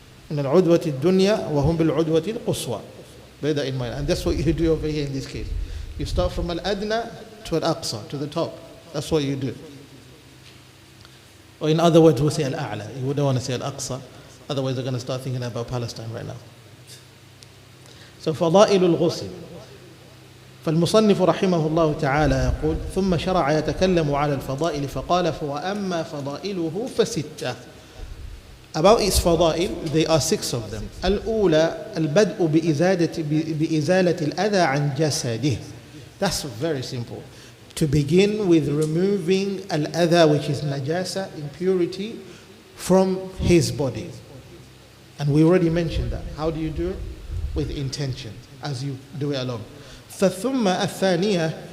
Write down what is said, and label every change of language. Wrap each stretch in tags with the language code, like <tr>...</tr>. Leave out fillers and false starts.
<ar>من العدوة الدنيا وهم بالعدوة القصوى.</ar> <en>Bear that in mind. And that's what you do over here in this case. You start from al-adna to al-aqsa, to the top. That's what you do. Or in other words, we'll say al-a'la. You wouldn't want to say al-aqsa. Otherwise, they're going to start thinking about Palestine right now.</en> <ar>So, فضائل الغسل. فالمصنف رحمه الله تعالى يقول ثم شرع يتكلم على الفضائل فقال وأما فضائله فستة.</ar> <en>About its fadail, there are 6 of them.</en> <ar>الأولى البدء بإزالة الأذى عن جسده.</ar> <en>That's very simple. To begin with removing al-adha, which is najasa, impurity, from his body. And we already mentioned that. How do you do it? With intention, as you do it alone.</en> <ar>فثم الثانية</ar>